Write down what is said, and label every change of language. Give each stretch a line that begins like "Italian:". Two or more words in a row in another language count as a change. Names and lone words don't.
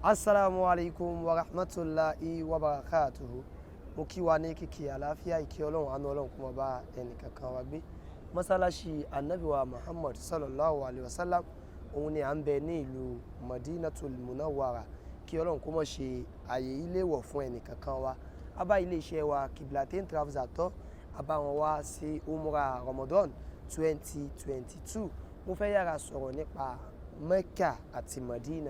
Arabic: السلام عليكم ورحمة الله وبركاته.
Yoruba: Mo kí wa ní kíkí àlàáfíà ìkí Ọlọ́run àánú Ọlọ́run kó máa bá ẹnì kankan wa gbé. Mọ́sálásí Ànábì wa Muhammad
Arabic: صلى الله عليه وسلم
Yoruba: òun ni à ń bẹ ní ìlú Madinatul Munawwara. Kí Ọlọ́run kó má ṣe àyè ilé wọ̀ fún ẹnì kankan wa. A bá ilé iṣẹ́ wa Qiblatain Travels àtọ́, a bá wọn wá sí Umrah Ramadan 2022. Mo fẹ́ yára sọ̀rọ̀ nípa Mecca àti Medina.